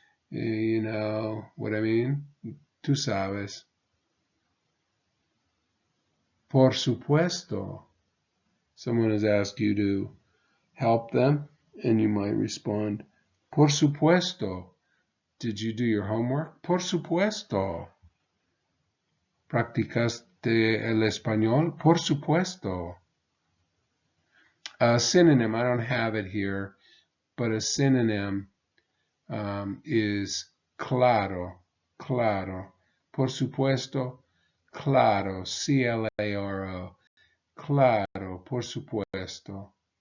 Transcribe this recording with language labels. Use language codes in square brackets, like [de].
[en] You know what I mean? [es] Tú sabes. Por supuesto. [en] Someone has asked you to help them, and you might respond, [es] por supuesto. [en] Did you do your homework? [es] Por supuesto. ¿Practicaste el español? Por supuesto. [en] A synonym, I don't have it here, but a synonym is claro, claro. [es] Por supuesto, claro, C-L-A-R-O, claro, por supuesto.